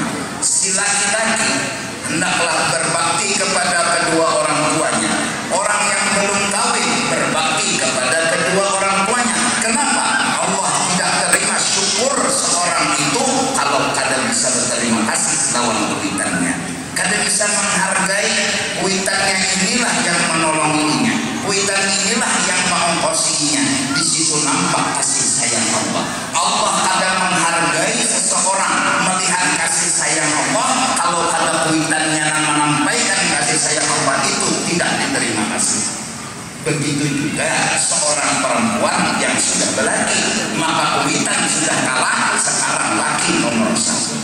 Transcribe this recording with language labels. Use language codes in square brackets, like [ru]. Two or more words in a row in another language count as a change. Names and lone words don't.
[id] Si laki-laki hendaklah berbakti kepada kedua orang tuanya. Orang yang belum kawin berbakti kepada kedua orang tuanya. Kenapa? Allah tidak terima syukur seorang itu kalau kadang bisa berterima kasih lawan kuitannya. Kadang bisa menghargai kuitannya, inilah yang menolonginya. Kuitan inilah yang mengongkosinya. Di situ nampak kasih sayang Allah. Allah kadang menghargai seseorang melihat kasih sayang Allah. Kalau kadang kuitannya menyampaikan kasih sayang Allah itu tidak diterima kasih. Begitu juga seorang perempuan yang sudah berlaki, maka kuitan sudah kalah, sekarang laki nomor satu.